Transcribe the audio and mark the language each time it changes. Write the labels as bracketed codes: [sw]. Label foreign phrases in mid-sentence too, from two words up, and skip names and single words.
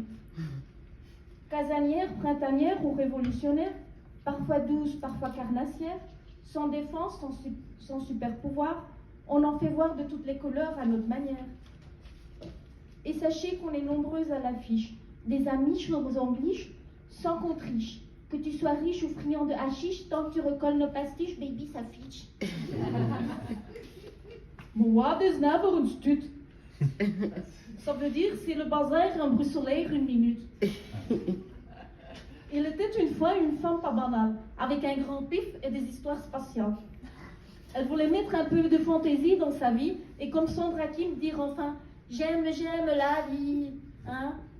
[fr] Casanière, printanière ou révolutionnaire, parfois douce, parfois carnassière, sans défense, sans super pouvoir, on en fait voir de toutes les couleurs à notre manière. Et sachez qu'on est nombreuses à l'affiche, des amis aux ambliches, sans qu'on triche. Que tu sois riche ou friand de hashish, tant que tu recolles nos pastiches, baby, ça fiche. [nl] Wat is nou voor een stut? [fr] Ça veut dire c'est le bazar en bruxelaire une minute. Il était une fois une femme pas banale, avec un grand pif et des histoires spatiales. Elle voulait mettre un peu de fantaisie dans sa vie et comme Sandra Kim dire enfin j'aime la vie, hein?